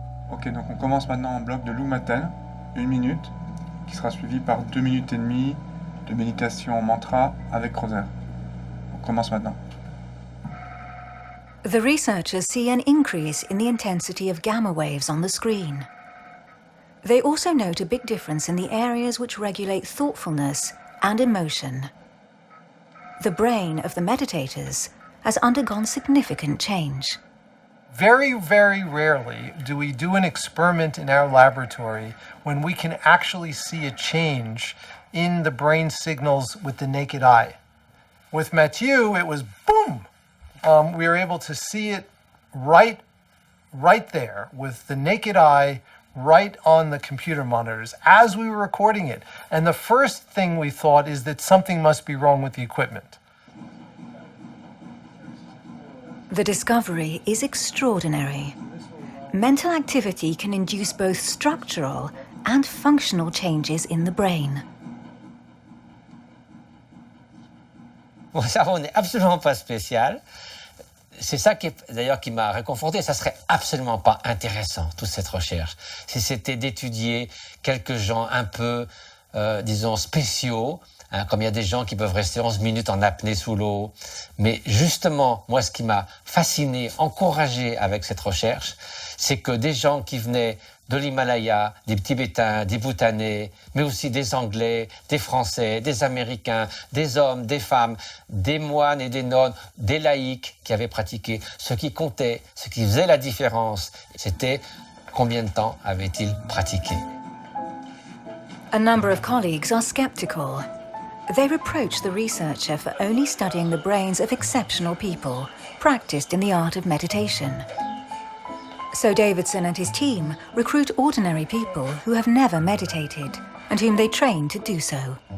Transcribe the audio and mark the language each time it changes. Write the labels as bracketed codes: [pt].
[fr] Ok, donc on commence maintenant en bloc de Lou Matin, 1 minute, qui sera suivi par 2 minutes et demie de méditation en mantra avec rosaire. On commence maintenant. [en] The researchers see an increase in the intensity of gamma waves on the screen. They also note a big difference in the areas which regulate thoughtfulness and emotion. The brain of the meditators has undergone significant change. Very, very rarely do we do an experiment in our laboratory when we can actually see a change in the brain signals with the naked eye. With Matthieu, it was boom! We were able to see it right there with the naked eye, right on the computer monitors as we were recording it. And the first thing we thought is that something must be wrong with the equipment. The discovery is extraordinary. Mental activity can induce both structural and functional changes in the brain. [fr] Mon cerveau n'est absolument pas spécial. C'est ça qui, d'ailleurs, qui m'a réconforté. Ça serait absolument pas intéressant, toute cette recherche, si c'était d'étudier quelques gens un peu, disons, spéciaux, hein, comme il y a des gens qui peuvent rester 11 minutes en apnée sous l'eau. Mais justement, moi, ce qui m'a fasciné, encouragé avec cette recherche, c'est que des gens qui venaient de l'Himalaya, des Tibétains, des Bhoutanais, mais aussi des Anglais, des Français, des Américains, des hommes, des femmes, des moines et des nonnes, des laïcs qui avaient pratiqué. Ce qui comptait, ce qui faisait la différence, c'était combien de temps avaient-ils pratiqué. [en] A number of colleagues are skeptical. They reproach the researcher for only studying the brains of exceptional people, practiced in the art of meditation. So Davidson and his team recruit ordinary people who have never meditated and whom they train to do so.